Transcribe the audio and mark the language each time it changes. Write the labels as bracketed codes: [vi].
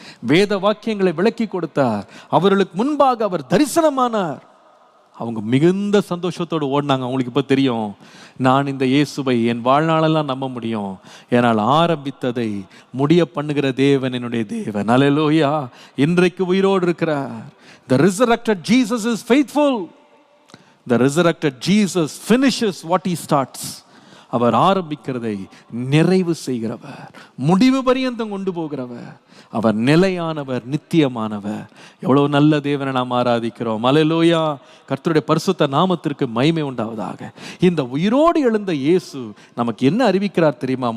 [ta] வேத வாக்கியங்களை விளக்கி கொடுத்தார். அவர்களுக்கு முன்பாக அவர் தரிசனமானார். அவங்க மிகுந்த சந்தோஷத்தோடு ஓடினாங்க. அவங்களுக்கு இப்போ தெரியும், நான் இந்த இயேசுவை என் வாழ்நாளெல்லாம் நம்ப முடியும், ஏனால் ஆரம்பித்ததை முடிய பண்ணுகிற தேவன் என்னுடைய தேவன். அல்லேலூயா. இன்றைக்கு உயிரோடு இருக்கிறார். [en] The resurrected Jesus is faithful. The resurrected Jesus finishes what he starts. [ta] அவர் ஆரம்பிக்கிறதை நிறைவு செய்கிறவர், முடிவு பரியந்தம் கொண்டு போகிறவர். அவர் நிலையானவர், நித்தியமானவர். எவ்வளவு நல்ல தேவனை நாம் ஆராதிக்கிறோம். அல்லேலூயா. கர்த்தருடைய பரிசுத்த நாமத்திற்கு மகிமை உண்டாவதாக. இந்த உயிரோடு எழுந்த இயேசு நமக்கு என்ன அறிவிக்கிறார் தெரியுமா?